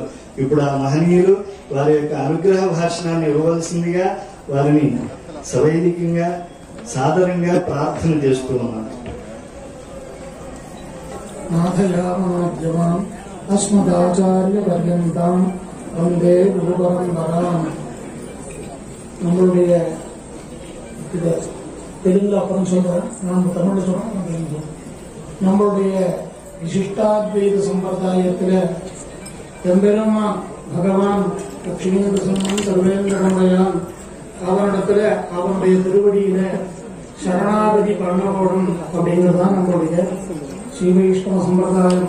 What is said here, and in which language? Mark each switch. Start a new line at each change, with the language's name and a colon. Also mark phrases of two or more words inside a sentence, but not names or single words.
Telugu: ఇప్పుడు ఆ మహనీయులు వారి యొక్క అనుగ్రహ భాషణాన్ని ఇవ్వవలసిందిగా వారిని సవైదికంగా సాదరంగా ప్రార్థన చేస్తూ ఉన్నారు.
Sanskrit: నాథయామాద్యమాం అస్మదాచార్య పర్యంతం వందే గురు పరంపరాం.
Tamil: நம்மளுடைய இது தெலுங்குல அப்புறம் சொல்றேன், நாம் தமிழ்ல சொல்றோம். நம்மளுடைய விசிஷ்டாத்வைத சம்பிரதாயத்துல எம்பெருமான் பகவான் லட்சுமி சர்வேந்திரனுடையான் அவனிடத்துல அவனுடைய திருவடியில சரணாகதி பண்ணப்படும் அப்படிங்கிறதுதான் நம்மளுடைய ஸ்ரீ வைஷ்ணவ சம்பிரதாயம்.